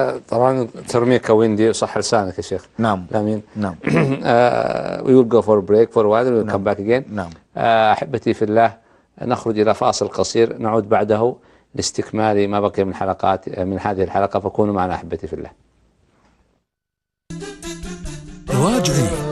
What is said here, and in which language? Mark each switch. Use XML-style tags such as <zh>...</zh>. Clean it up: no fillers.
<ar>طبعا ترميك ويندي صح لسانك يا شيخ. نعم. آمين. نعم.</ar> <en>We will go for a break for a while and we'll come back again.</en> <ar>نعم. أحبتي في الله نخرج إلى فاصل قصير، نعود بعده لاستكمال ما بقي من حلقات من هذه الحلقة، فكونوا معنا أحبتي في الله. رجعي.</ar>